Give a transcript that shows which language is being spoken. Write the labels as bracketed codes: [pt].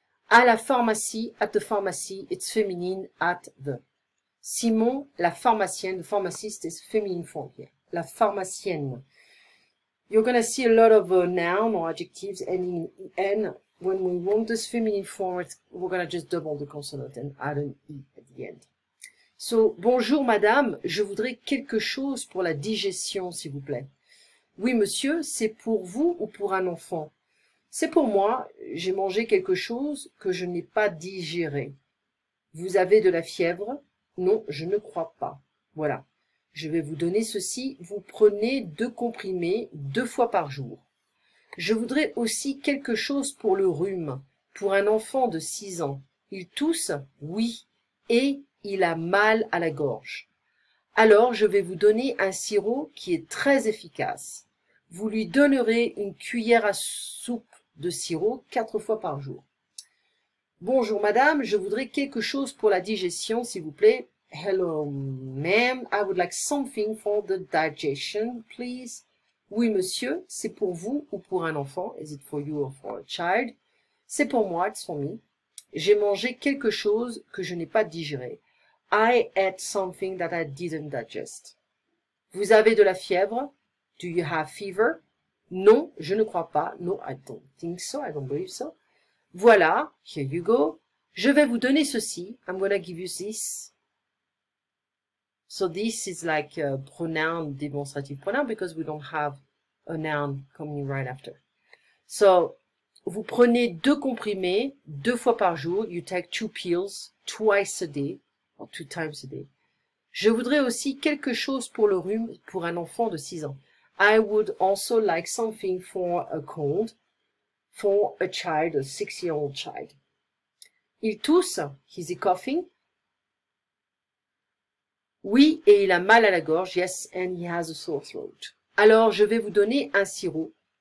[en] À la pharmacie, at the pharmacy, it's feminine, at the. Simon, la pharmacienne, the pharmacist is feminine form here. La pharmacienne. You're going to see a lot of noun or adjectives ending in en. When we want this feminine form, we're going to just double the consonant and add an e at the end. [fr] So, bonjour madame, je voudrais quelque chose pour la digestion, s'il vous plaît. Oui monsieur, c'est pour vous ou pour un enfant? C'est pour moi, j'ai mangé quelque chose que je n'ai pas digéré. Vous avez de la fièvre? Non, je ne crois pas. Voilà. Je vais vous donner ceci. Vous prenez 2 comprimés 2 fois par jour. Je voudrais aussi quelque chose pour le rhume, pour un enfant de 6 ans. Il tousse? Oui. Et il a mal à la gorge. Alors, je vais vous donner un sirop qui est très efficace. Vous lui donnerez une cuillère à soupe de sirop 4 fois par jour. Bonjour madame, je voudrais quelque chose pour la digestion, s'il vous plaît. [en] Hello ma'am, I would like something for the digestion, please. [fr] Oui monsieur, c'est pour vous ou pour un enfant? [en] Is it for you or for a child? [fr] C'est pour moi, [en] it's for me. [fr] J'ai mangé quelque chose que je n'ai pas digéré. [en] I ate something that I didn't digest. [fr] Vous avez de la fièvre? [en] Do you have fever? [fr] Non, je ne crois pas. [en] No, I don't think so. I don't believe so. Voilà, here you go. [fr] Je vais vous donner ceci. [en] I'm gonna give you this. So this is like a pronoun, demonstrative pronoun, because we don't have a noun coming right after. [fr] So, vous prenez 2 comprimés 2 fois par jour. [en] You take 2 pills twice a day, or 2 times a day. [fr] Je voudrais aussi quelque chose pour le rhume pour un enfant de 6 ans. [en] I would also like something for a cold for a child, a 6-year-old child. [fr] Il tousse? [en] Is he coughing? [fr] Oui, et il a mal à la gorge. [en] Yes, and he has a sore throat. [fr] Alors, je vais vous donner un sirop.